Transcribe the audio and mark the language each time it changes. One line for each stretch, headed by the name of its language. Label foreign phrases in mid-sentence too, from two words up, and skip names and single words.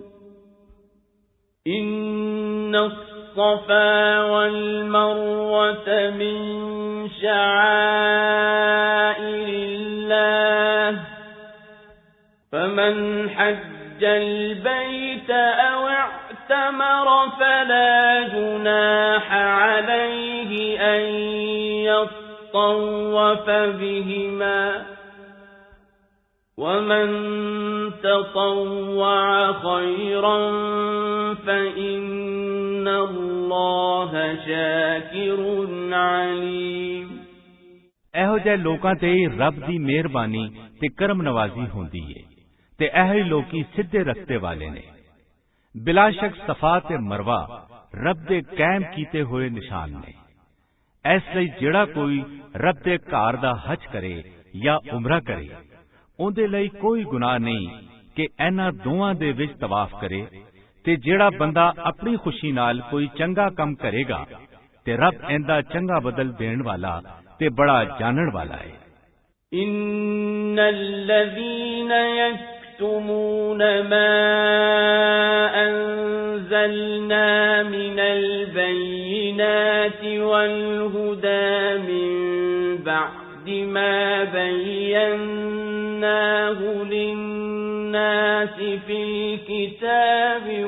Arabic: إن الصفا والمروة من شعائر الله فمن حج البيت أو اعتمر فلا جناح عليه أن يطوف بهما ومن تطوع خيرا فإن الله شاكر عليم
Punjabi: ਇਹੋ ਜਿਹੇ ਲੋਕਾਂ ਤੇ ਰੱਬ ਦੀ ਮਿਹਰਬਾਨੀ ਤੇ ਕਰਮ ਨਵਾਜ਼ੀ ਹੁੰਦੀ ਏ ਤੇ ਇਹੋ ਹੀ ਲੋਕੀ ਸਿੱਧੇ ਰਸਤੇ ਵਾਲੇ ਨੇ ਬਿਲਾ ਸ਼ੱਕ ਸਫਾ ਤੇ ਮਰਵਾ ਰੱਬ ਦੇ ਕਾਇਮ ਕੀਤੇ ਹੋਏ ਨਿਸ਼ਾਨ ਨੇ ਇਸ ਲਈ ਜਿਹੜਾ ਕੋਈ ਰੱਬ ਦੇ ਘਰ ਦਾ ਹਜ ਕਰੇ ਜਾਂ ਉਮਰਾ ਕਰੇ ਉਹਦੇ ਲਈ ਕੋਈ ਗੁਨਾਹ ਨਹੀਂ ਕਿ ਇਹਨਾਂ ਦੋਵਾਂ ਦੇ ਵਿੱਚ ਤਵਾਫ ਕਰੇ ਤੇ ਜਿਹੜਾ ਬੰਦਾ ਆਪਣੀ ਖੁਸ਼ੀ ਨਾਲ ਕੋਈ ਚੰਗਾ ਕੰਮ ਕਰੇਗਾ ਤੇ ਰੱਬ ਇਹਦਾ ਚੰਗਾ ਬਦਲ ਦੇਣ ਵਾਲਾ ਤੇ ਬੜਾ ਜਾਣਨ ਵਾਲਾ ਹੈ
Arabic: إن الذين يكتمون ما أنزلنا من البينات والهدى من بعد ما بيناه للناس في الكتاب